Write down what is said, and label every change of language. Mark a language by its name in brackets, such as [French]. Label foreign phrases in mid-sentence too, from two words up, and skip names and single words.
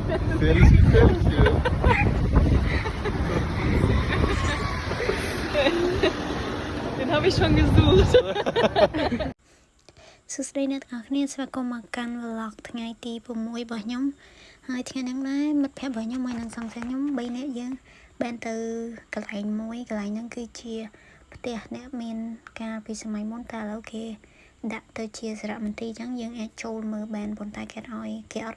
[German] Gefährlich, gefährlich hier. Den habe ich schon gesucht. [Khmer] សួស្តីអ្នកទាំងអស់គ្នាស្វាគមន៍មកកាន់ vlog ថ្ងៃទី6របស់ខ្ញុំហើយថ្ងៃនេះដែរមិត្តភ័ក្តិរបស់ខ្ញុំហើយនឹងសង្សារខ្ញុំ3នាក់យើងបានទៅកន្លែងមួយកន្លែងហ្នឹងគឺជាផ្ទះអ្នកមានកាលពីសម័យមុនតែឥឡូវគេដាក់ទៅជាសារមន្ទីរអញ្ចឹងយើងអាចចូលមើលបានប៉ុន្តែគេអត់